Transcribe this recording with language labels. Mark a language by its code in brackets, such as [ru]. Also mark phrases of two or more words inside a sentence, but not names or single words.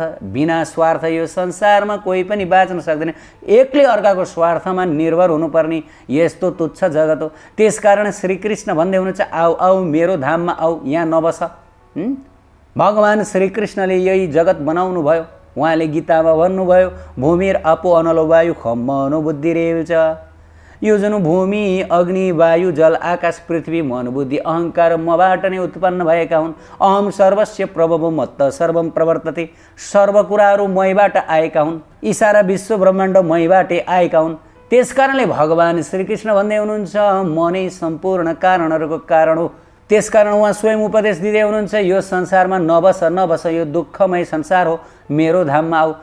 [ne] बिना स्वार्थ यो संसारमा कोही पनि बाँच्न सक्दैन। एकले अर्काको स्वार्थमा निर्भर हुनुपर्ने यस्तो तुच्छ जगत हो। त्यसकारण श्रीकृष्ण भन्दै हुनुहुन्छ, आऊ आऊ मेरो धाममा आऊ, यहाँ नबस। भगवान श्रीकृष्णले यही जगत बनाउनु भयो। उहाँले गीतामा भन्नुभयो, [sa] भूमिर आपो अनलो वायु खम मनोबुद्धिरेव च। [ne] यो जुन भूमि, अग्नि, वायु, जल, आकाश, पृथ्वी, मन, बुद्धि, अहङ्कार मबाट नै उत्पन्न भएका हुन्। [sa] अहम सर्वस्य प्रभवो मत्त सर्वम प्रवर्तते। [ne] सर्व कुराहरू मैबाट आएका हुन्। यी सारा विश्व ब्रह्माण्ड मैबाटै आएका हुन्। त्यसकारणले भगवान श्रीकृष्ण भन्दै हुनुहुन्छ, म नै सम्पूर्ण कारणहरूको कारण हो। त्यसकारण उहाँ स्वयं उपदेश दिँदै हुनुहुन्छ, यो संसारमा नबस, नबस, यो दुःखमय संसार हो, मेरो धाममा आऊ।